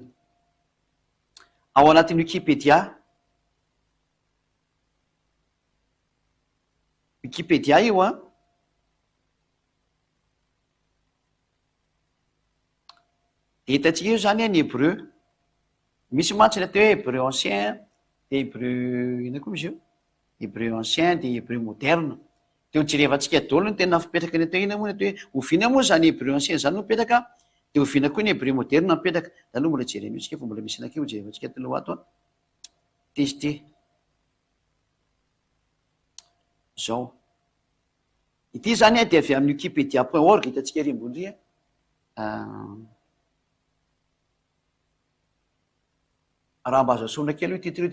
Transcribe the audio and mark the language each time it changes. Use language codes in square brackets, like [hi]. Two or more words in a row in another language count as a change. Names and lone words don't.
[mg] Ao anatin'ny Wikipédia io a de hitantsika io zany ny hébreu, misy mantsy ny atao hoe [fr] hébreu ancien [mg] de hébreu ina koa misy io [fr] hébreu ancien [mg] de [fr] hébreu moderne. [mg] De hojerevantsika daholo ny tena fipetraka ny atao ina moa ny atao hoe oviana moa zany [fr] hébreu ancien [mg] zany no mipetraka de oviana koa ny [fr] hébreu moderne [mg] mipetraka zany no mbola jereny tsika fa mbola misy anakio hojerevantsika taloha ato a testé zao. Ity zany a de avy amin'ny wikipedia.org hitantsika ery ambony ry raha mba azo asona kely io titre io de